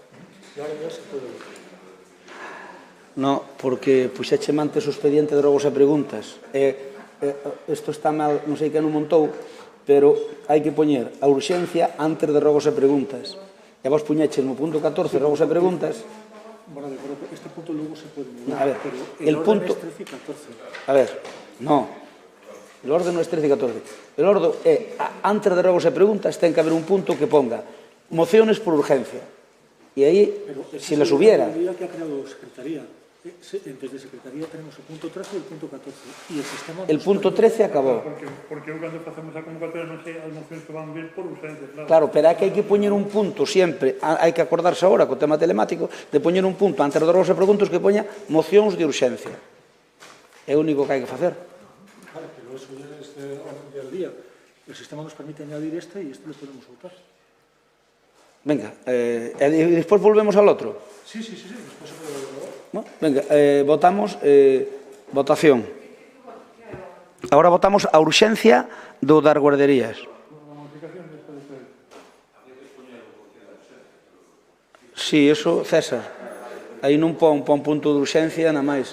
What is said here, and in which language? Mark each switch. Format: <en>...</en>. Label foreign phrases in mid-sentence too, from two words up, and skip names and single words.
<gl>No, porque puxéxeme antes o expediente de Rogos e Preguntas. Isto está mal, non sei que non montou, pero hai que poñer a urxencia antes de Rogos e Preguntas. E vos puñeches no punto 14 Rogos e Preguntas. Vale, pero este punto logo se pode mudar. A ver,</gl> <es>el punto... es 13 y 14.</es> <gl>A ver, no. El orden non é 13 e 14. El orden é, antes de Rogos e Preguntas, ten que haber un punto que</gl> <es>ponga mociones por urgencia.</es> <gl>E aí,</gl> <es>se las hubiera... La que ha creado Secretaría. Desde Secretaría tenemos</es> <gl>o punto 13 e o punto 14. E o sistema... El punto 13 acabou. Porque eu cando facemos a convocatoria non sei as mocións que van vir por urgencia, claro. Claro, pero é que hai que poñer un punto sempre, hai que acordarse agora co tema telemático, de poñer un punto antes dos e preguntos que poña mocións de urxencia. É o único que hai que facer.</gl> <es>Vale, pero eso ya es de orden del día. El sistema nos permite añadir este y este lo podemos soltar.</es> <gl>Venga, e despois volvemos al outro.</gl> <es>Sí. Despoés se puede grabar. ¿No? Venga, votamos votación.</es> <gl>Agora votamos a urxencia do das guarderías.</gl> <es>Sí, eso, César.</es> <gl>Aí non pon punto de urxencia, nada máis.</gl>